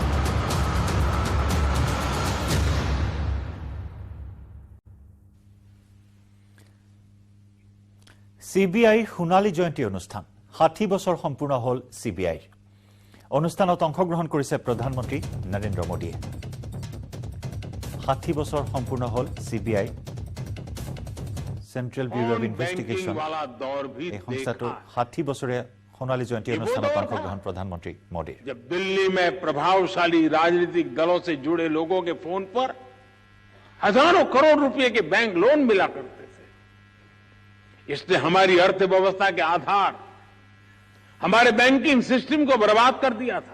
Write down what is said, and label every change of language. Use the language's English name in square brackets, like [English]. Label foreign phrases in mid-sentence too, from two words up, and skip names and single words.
[Assamese] CBI সোণালী জয়ন্তী অনুষ্ঠান 60 বছৰ সম্পূৰ্ণ হ'ল CBI অনুষ্ঠানত অংশগ্ৰহণ কৰিছে প্ৰধানমন্ত্ৰী নৰেন্দ্ৰ মোদীয়ে 60 বছৰ সম্পূৰ্ণ হ'ল CBI সেন্ট্ৰেল ব্যুৰো অফ ইনভেষ্টিগেশ্যন এই সংস্থাটো 60 বছৰীয়া সোণালী জয়ন্তী অনুষ্ঠানত অংশগ্ৰহণ [Hindi] प्रधानमंत्री मोदी। जब दिल्ली में प्रभावशाली राजनीतिक दलों से जुड़े लोगों के फोन पर हजारों करोड़ रुपए के बैंक लोन मिला करते थे, इसने हमारी अर्थव्यवस्था के आधार, हमारे बैंकिंग सिस्टम को बर्बाद कर दिया था।